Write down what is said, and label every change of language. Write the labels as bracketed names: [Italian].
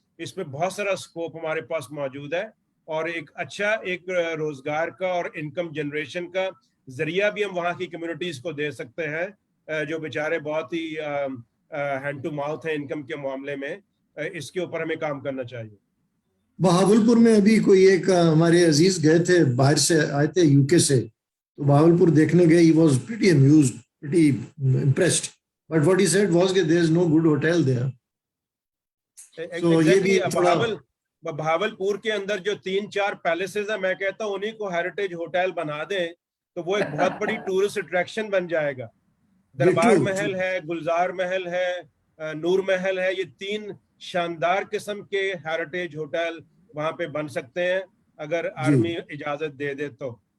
[Urdu] اس میں بہت سارا اسکوپ ہمارے پاس موجود ہے, اور ایک اچھا ایک روزگار کا اور انکم جنریشن کا ذریعہ بھی ہم وہاں کی کمیونٹیز کو دے سکتے ہیں جو بیچارے بہت ہی ہینڈ ٹو ماؤتھ ہیں انکم کے معاملے میں. اس کے اوپر ہمیں کام کرنا چاہیے. بہاولپور میں ابھی کوئی ایک ہمارے عزیز گئے تھے, باہر سے آئے تھے یو کے سے, تو بہاولپور دیکھنے گئے. [English] He was pretty amused, pretty impressed. But what he said was that there is no good hotel there. [Urdu] So یہ بھی بہاولپور کے اندر جو 3-4 پیلسز ہیں, میں کہتا ہوں انہیں کو ہیریٹیج ہوٹل بنا دیں تو وہ ایک بہت بڑی ٹورسٹ اٹریکشن بن جائے گا. دربار محل ہے, گلزار محل ہے, نور محل ہے, یہ 3 شاندار قسم کے ہیریٹیج ہوٹل وہاں پہ بن سکتے ہیں اگر آرمی اجازت دے دے تو.